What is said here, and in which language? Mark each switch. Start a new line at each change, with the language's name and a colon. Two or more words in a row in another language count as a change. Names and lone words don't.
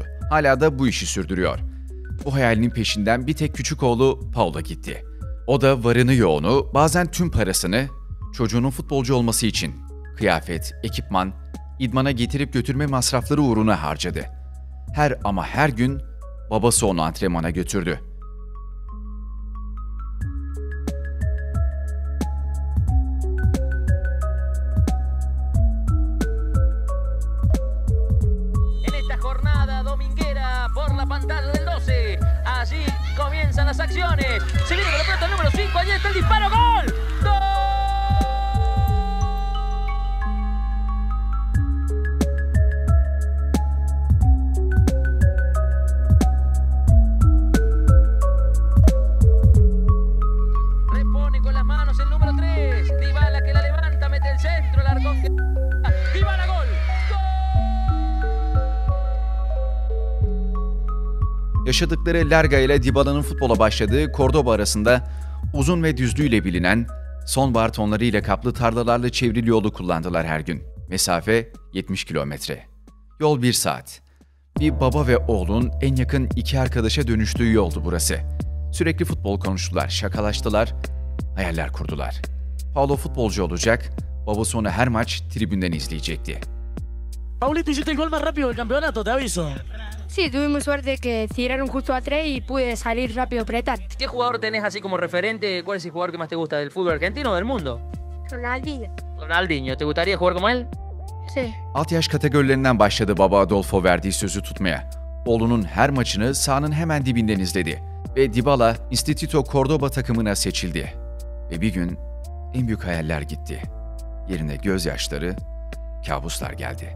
Turkish: Hala da bu işi sürdürüyor. Bu hayalinin peşinden bir tek küçük oğlu Paulo gitti. O da varını yoğunu, bazen tüm parasını çocuğunun futbolcu olması için kıyafet, ekipman, idmana getirip götürme masrafları uğruna harcadı. Her gün babası onu antrenmana götürdü.
Spanish: En esta jornada dominguera por la pantalla del 12, allí comienzan las acciones. Se viene con la pelota número 5, allí está el disparo, ¡gol! ¡Gol! Repone con las manos el número 3, Dybala que la levanta, mete el centro, el arcón que... Dybala, gol!
Turkish: Yaşadıkları Larga ile Dybala'nın futbola başladığı Cordoba arasında uzun ve düzlüğüyle bilinen sonbahar tonlarıyla kaplı tarlalarla çevrili yolu kullandılar her gün. Mesafe 70 kilometre. Yol 1 saat. Bir baba ve oğlun en yakın iki arkadaşa dönüştüğü yoldu burası. Sürekli futbol konuştular, şakalaştılar, hayaller kurdular. Paulo futbolcu olacak, babası onu her maç tribünden izleyecekti.
Spanish: Paulito, hiciste el gol más rápido del campeonato, te aviso. Sí, tuvimos suerte que tiraron justo a 3 y pude salir rápido a apretar. ¿Qué jugador tenés así como referente? ¿Cuál es el jugador que más te gusta del fútbol argentino o del mundo? Ronaldinho. Ronaldinho. ¿Te gustaría jugar como él? Sí.
Turkish: Alt yaş kategorilerinden başladı baba Adolfo verdiği sözü tutmaya. Oğlunun her maçını sahanın hemen dibinden izledi. Ve Dybala, Instituto Cordoba takımına seçildi. Ve bir gün en büyük hayaller gitti. Yerine gözyaşları, kabuslar geldi.